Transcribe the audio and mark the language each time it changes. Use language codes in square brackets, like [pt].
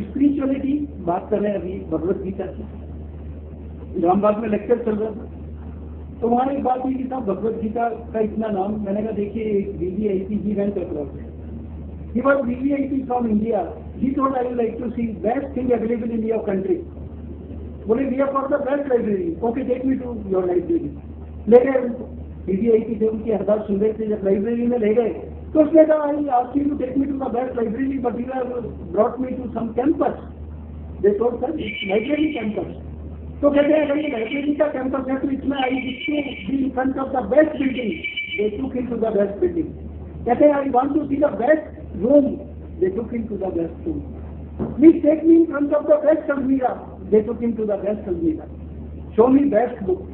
[hi] Spirituality बात कर रहे हैं अभी भगवत गीता की। रामबाग में लेक्चर चल रहा था तो वहाँ एक बात हुई कि साहब भगवत गीता का इतना नाम, मैंने कहा देखिए एक VVIP ji [en] Went across, he was VVIP from India, he told I would like to see best thing available in your country। बोले we are for the best library, okay take me to your library। [hi] ले गए उनको, VVIP थे, उनकी अरदास सुन रहे थे, जब library में ले गए तो उसने कहा [en] I asked you to take me to the best library but you have brought me to some campus। They told sir library campus। [hi] तो कहते हैं अगर ये लाइब्रेरी का कैंपस है तो इसमें [en] I be in front of the best building, they took into the best building. [hi] कहते हैं [en] I want to see the best room, they took into the best room. Please take me in front of the best almirah, they took into the best almirah. Show me best book.